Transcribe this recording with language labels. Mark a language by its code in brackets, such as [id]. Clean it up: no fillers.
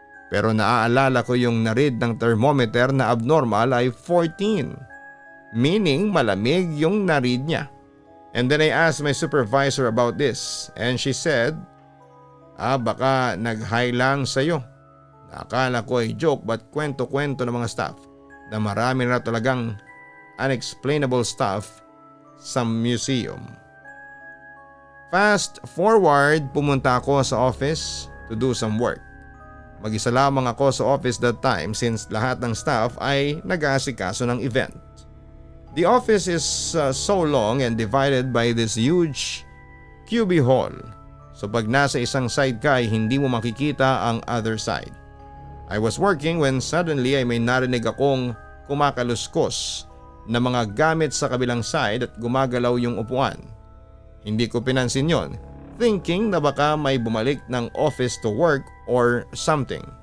[tl] Pero naaalala ko yung na-read ng thermometer na abnormal ay 14. Meaning malamig yung na-read niya. [en] And then I asked my supervisor about this and she said, [tl] baka nag-high lang sa'yo. Akala ko ay joke but kwento-kwento ng mga staff na marami na talagang unexplainable stuff sa museum. [en] Fast forward, [tl] pumunta ako sa office [en] to do some work. [tl] Mag-isa lamang ako sa office [en] that time [tl] since lahat ng staff ay nag-aasikaso ng event. [en] The office is so long and divided by this huge cubicle hall. [tl] So pag nasa isang side ka ay hindi mo makikita ang other side. [en] I was working when suddenly [tl] ay may narinig akong kumakaluskos na mga gamit sa kabilang side at gumagalaw yung upuan. Hindi ko pinansin yon, thinking na baka may bumalik ng office [en] to work or something.